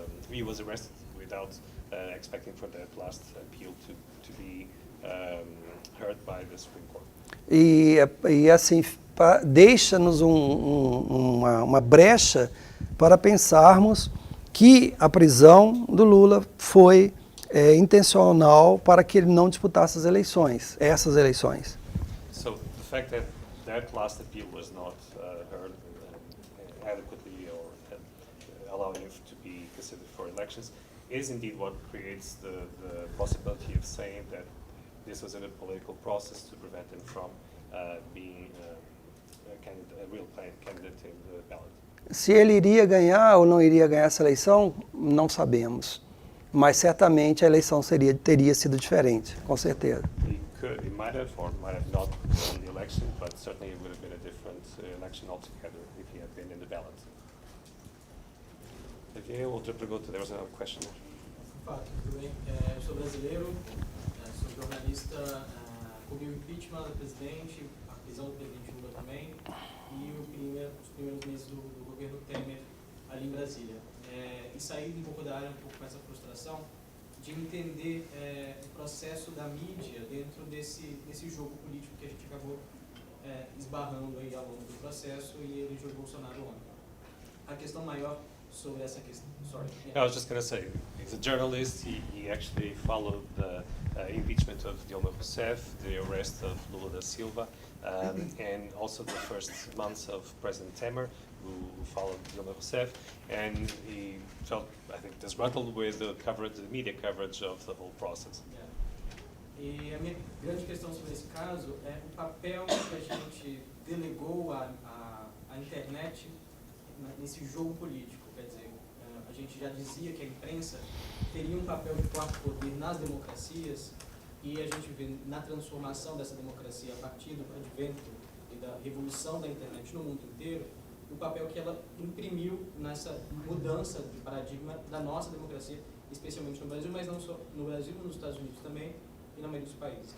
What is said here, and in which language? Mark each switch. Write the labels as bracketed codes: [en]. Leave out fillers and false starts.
[en] He was arrested without expecting for that last appeal to be heard by the Supreme Court. [pt] E assim, deixa-nos uma brecha para pensarmos que a prisão do Lula foi intencional para que ele não disputasse essas eleições. [en] So the fact that that last appeal was not heard adequately or allowing it to be considered for elections is indeed what creates the possibility of saying that this was in a political process to prevent him from being a real candidate in the ballot. [pt] Se ele iria ganhar ou não iria ganhar essa eleição, não sabemos. Mas certamente a eleição teria sido diferente, com certeza. [en] He might have or might have not won the election, but certainly it would have been a different election altogether if he had been in the ballot. Okay, [pt] outra pergunta. [en] There was another question. [pt] Tudo bem? Eu sou brasileiro, sou jornalista, cobriu o impeachment do presidente, a prisão do presidente Lula também, e os primeiros meses do governo Temer ali em Brasília. E sair um pouco da área, um pouco com essa frustração, de entender o processo da mídia dentro desse jogo político que a gente acabou esbarrando aí ao longo do processo e elegeu o Bolsonaro ontem. A questão maior sobre essa questão. [en] Sorry. I was just going to say, he's a journalist. He actually followed the impeachment of Dilma Rousseff, the arrest of Lula da Silva, and also the first months of President Temer, who followed Dilma Rousseff, and he felt, I think, disgruntled with the coverage, the media coverage of the whole process. [pt] E a minha grande questão sobre esse caso é o papel que a gente delegou à internet nesse jogo político. Quer dizer, a gente já dizia que a imprensa teria um papel de quarto poder nas democracias, e a gente vê na transformação dessa democracia a partir do advento e da revolução da internet no mundo inteiro, o papel que ela imprimiu nessa mudança de paradigma da nossa democracia, especialmente no Brasil, mas não só no Brasil, nos Estados Unidos também, e na maioria dos países.